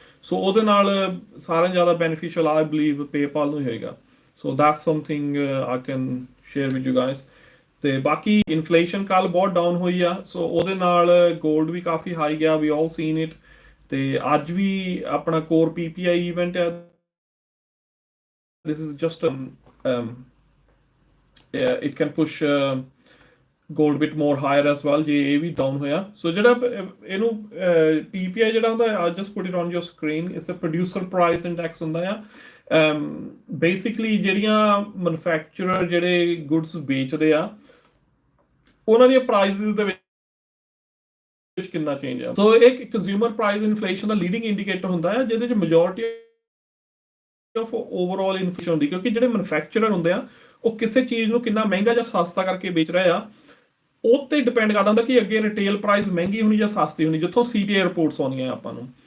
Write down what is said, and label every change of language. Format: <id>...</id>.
<pa>ਸੋ ਉਹਦੇ ਨਾਲ ਸਾਰਿਆਂ ਜ਼ਿਆਦਾ ਬੈਨੀਫਿਸ਼ੀਅਲ</pa> <en>I believe</en> <pa>ਪੇਪਾਲ ਨੂੰ ਹੀ ਹੋਏਗਾ।</pa> <en>So that's something I can share with you guys.</en> <pa>ਤੇ ਬਾਕੀ ਇਨਫਲੇਸ਼ਨ ਕੱਲ ਬਹੁਤ ਡਾਊਨ ਹੋਈ ਆ, ਸੋ ਉਹਦੇ ਨਾਲ 골ਡ ਵੀ ਕਾਫੀ ਹਾਈ ਗਿਆ,</pa> <en>We all seen it.</en> <pa>ਤੇ ਅੱਜ ਵੀ ਆਪਣਾ ਕੋਰ ਪੀਪੀਆਈ ਇਵੈਂਟ ਹੈ।</pa> <en>This is just yeah, it can push gold bit more higher as well</en> <pa>ਜੇ ਇਹ ਵੀ ਡਾਊਨ ਹੋਇਆ। ਸੋ ਜਿਹੜਾ ਇਹਨੂੰ ਪੀਪੀਆਈ ਜਿਹੜਾ ਹੁੰਦਾ,</pa> <en>I just put it on your screen, it's a producer price index</en> <pa>ਹੁੰਦਾ ਆ। ਬੇਸਿਕਲੀ ਜਿਹੜੀਆਂ ਮੈਨੂਫੈਕਚਰਰ ਜਿਹੜੇ ਗੁੱਡਸ ਵੇਚਦੇ ਆ, ਉਹਨਾਂ ਦੀਆਂ ਪ੍ਰਾਈਸਿਸ ਦੇ ਵਿੱਚ ਕਿੰਨਾ ਚੇਂਜ ਆ। ਸੋ ਇੱਕ ਕੰਜ਼ਿਊਮਰ ਪ੍ਰਾਈਸ ਇਨਫਲੇਸ਼ਨ ਦਾ ਲੀਡਿੰਗ ਇੰਡੀਕੇਟਰ ਹੁੰਦਾ ਹੈ, ਜਿਹਦੇ ਚ ਮੈਜੋਰਿਟੀ ਆਫ ਓਵਰਆਲ ਇਨਫਲੇਸ਼ਨ ਹੁੰਦੀ, ਕਿਉਂਕਿ ਜਿਹੜੇ ਮੈਨੂਫੈਕਚਰਰ ਹੁੰਦੇ ਆ ਉਹ ਕਿਸੇ ਚੀਜ਼ ਨੂੰ ਕਿੰਨਾ ਮਹਿੰਗਾ ਜਾਂ ਸਸਤਾ ਕਰਕੇ ਵੇਚ ਰਹੇ ਆ, ਉਹ ਤੇ ਡਿਪੈਂਡ ਕਰਦਾ ਹੁੰਦਾ ਕਿ ਅੱਗੇ ਰਿਟੇਲ ਪ੍ਰਾਈਸ ਮਹਿੰਗੀ ਹੋਣੀ ਜਾਂ ਸਸਤੀ ਹੋਣੀ, ਜਿੱਥੋਂ ਸੀਪੀਆਈ ਰਿਪੋਰਟਸ ਆਉਂਦੀਆਂ ਆਪਾਂ ਨੂੰ।</pa>